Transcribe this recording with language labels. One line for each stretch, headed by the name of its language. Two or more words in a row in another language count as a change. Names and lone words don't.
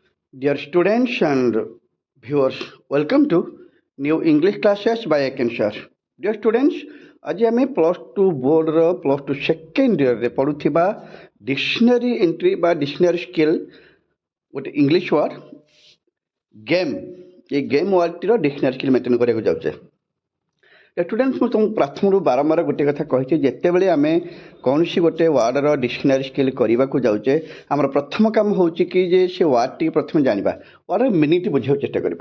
English: Dear students and viewers, welcome to new English classes by Aken sir. Dear students,
Odia: ଆଜି ଆମେ +2 ବୋର୍ଡ଼ର +2 ସେକେଣ୍ଡ ଇୟର୍ରେ ପଢ଼ୁଥିବା
English: dictionary entry
Odia: ବା
English: dictionary skill
Odia: ଗୋଟେ
English: English word game,
Odia: ଏ ଗେମ୍ ୱାର୍ଡ଼ଟିର
English: dictionary skill maintain
Odia: କରିବାକୁ ଯାଉଛେ। स्टूडेंट्स ମୁଁ ତୁମକୁ ପ୍ରଥମରୁ ବାରମ୍ବାର ଗୋଟେ କଥା କହିଛି, ଯେତେବେଳେ ଆମେ କୌଣସି ଗୋଟେ ୱାର୍ଡ଼ର
English: dictionary skill
Odia: କରିବାକୁ ଯାଉଛେ, ଆମର ପ୍ରଥମ କାମ ହେଉଛି କି ଯେ ସେ ୱାର୍ଡ଼ଟିକୁ ପ୍ରଥମେ ଜାଣିବା, ୱାର୍ଡ଼ର ମିନିଂଟି ବୁଝିବାକୁ ଚେଷ୍ଟା କରିବା।